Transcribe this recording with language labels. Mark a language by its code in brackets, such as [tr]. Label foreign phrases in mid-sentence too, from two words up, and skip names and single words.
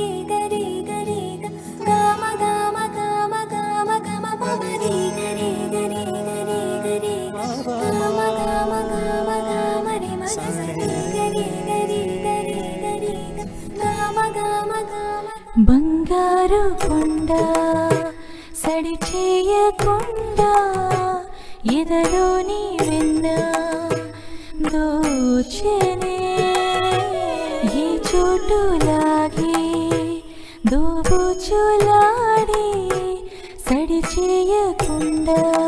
[te] गरे गरे ग गाम गाम गाम गाम गाम पम रे गरे गरे गरे गरे ग गाम गाम गाम गाम रे मग सरी गरे गरे गरे गरे ग गाम गाम गाम బంగారు కొండ సడి చేయకుండా ఎదలోని వెన్న దోచెనే ఈ చోటులాగే దోబుచులాడి సడి చేయకుండా